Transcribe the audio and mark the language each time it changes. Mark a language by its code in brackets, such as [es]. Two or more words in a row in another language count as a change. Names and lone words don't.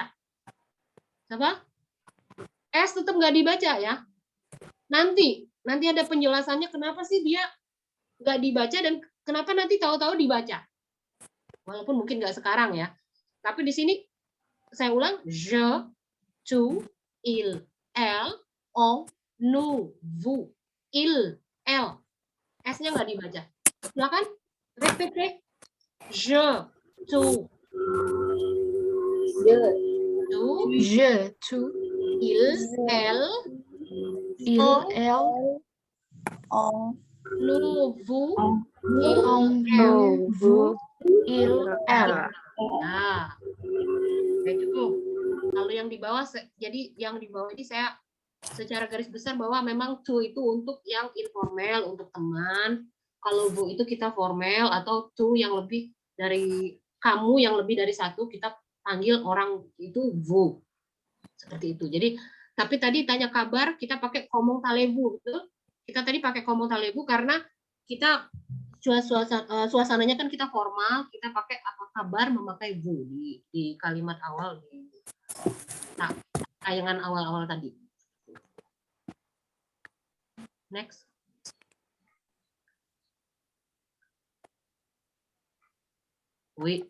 [id] Apa? S tetap nggak dibaca ya. Nanti ada penjelasannya kenapa sih dia nggak dibaca dan kenapa nanti tahu-tahu dibaca. Walaupun mungkin nggak sekarang ya. Tapi di sini saya ulang, [fr] je, tu, il, elle, on, nous, vous, il, elle. [id] S-nya nggak dibaca. Silakan, répétez. [fr] Je, tu, Je, tu, il, elle, il, on, elle, nous, vous, on, il, elle. nous, vous, il, elle. [id] Nah, kayak cukup. Kalau yang di bawah, jadi yang di bawah ini saya secara garis besar bahwa memang to itu untuk yang informal, untuk teman. Kalau bu itu kita formal, atau to yang lebih dari kamu yang lebih dari satu, kita panggil orang itu vous. Seperti itu. Jadi, tapi tadi tanya kabar, kita pakai [fr] comment allez-vous, [id] betul? Kita tadi pakai [fr] comment allez-vous [id] karena kita suasananya kan kita formal, kita pakai apa kabar memakai vous di kalimat awal di tayangan awal-awal tadi. [en] Next. Wait.